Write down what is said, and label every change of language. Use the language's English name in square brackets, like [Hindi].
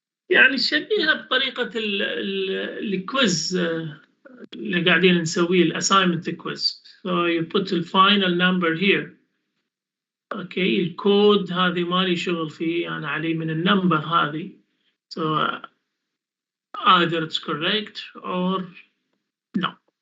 [Arabic] يعني شبيهة بطريقة الكويز اللي قاعدين نسويه الاساينمنت كويز. [English] So you put the final number here. [Arabic] Okay, الكود هذه مالي شغل فيه أنا علي من النمبر هذه. [English] So either it's correct or no.